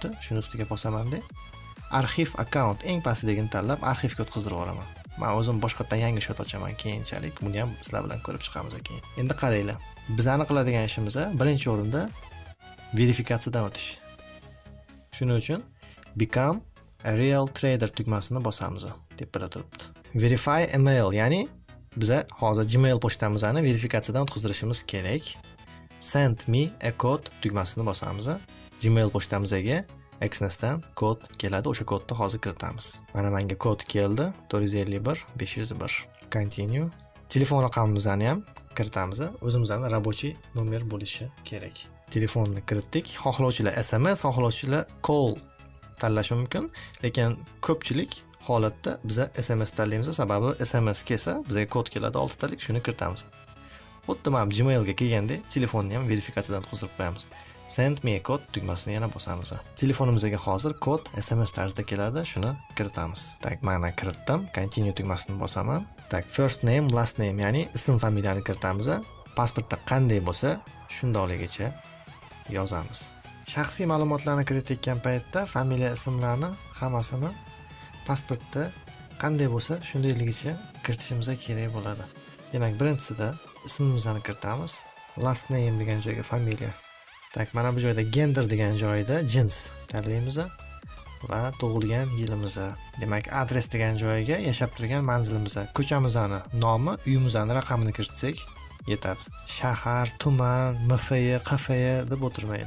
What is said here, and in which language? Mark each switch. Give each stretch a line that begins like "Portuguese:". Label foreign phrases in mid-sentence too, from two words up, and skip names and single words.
Uzbek: Shuni ustiga bosaman-da. Arxiv account eng pastdagini tanlab arxivga o'tkazdirib yuboraman. Men o'zim boshqatdan yangi shot ochaman keyinchalik. Buni ham sizlar bilan ko'rib chiqamiz keyin. Endi qaranglar. Bizani qiladigan ishimiz birinchi o'rinda verifikatsiyadan o'tish. Shuning uchun
English: become a real trader
Uzbek: tugmasini bosamiz. Tepada turibdi.
English: Verify email,
Uzbek: ya'ni biz hozir Gmail pochtamizni verifikatsiyadan o'tkazdirishimiz kerak.
English: Send me a code
Uzbek: tugmasini bosamiz. Gmail pochtamizga Xnasdan kod keladi, o'sha kodni hozir kiritamiz. Mana menga kod keldi, 451 501. Continue. Telefon raqamimizni ham kiritamiz. O'zimizning рабочий nomer bo'lishi kerak. Telefonni kiritdik. Xohlovchilar SMS, xohlovchilar call tanlashi mumkin, lekin ko'pchilik holatda biz SMS tanlaymiz, sababi SMS kelsa bizga kod keladi 6 talik, shuni kiritamiz. Xuddi mana Gmailga kelganda telefonni ham verifikatsiyadan o'tkazdirib qo'yamiz.
English: Send me a code
Uzbek: tugmasini yana bosamiz. Telefonimizga hozir kod SMS tarzida keladi, shuni kiritamiz. Tak, mana kiritdim. Continue tugmasini bosaman. Tak,
English: first name, last name,
Uzbek: ya'ni ism familiyani kiritamiz. Pasportda qanday bo'lsa, shundayligicha yozamiz. Shaxsiy ma'lumotlarni kiritayotgan paytda familiya, ismlarni hammasini pasportda qanday bo'lsa shundayligicha kiritishimiz kerak bo'ladi. Demak, birinchisida ismimizni kiritamiz.
English: Last name
Uzbek: degan joyga familiya. Tak, mana bu joyda gender degan joyda jins tanlaymiz va tug'ilgan yilimizni. Demak, adres degan joyga yashab turgan manzilimizni, ko'chamizning nomi, uyimizning raqamini kiritsak yetadi. Shahar, tuman, MFY, QFY deb o'tirmaylar.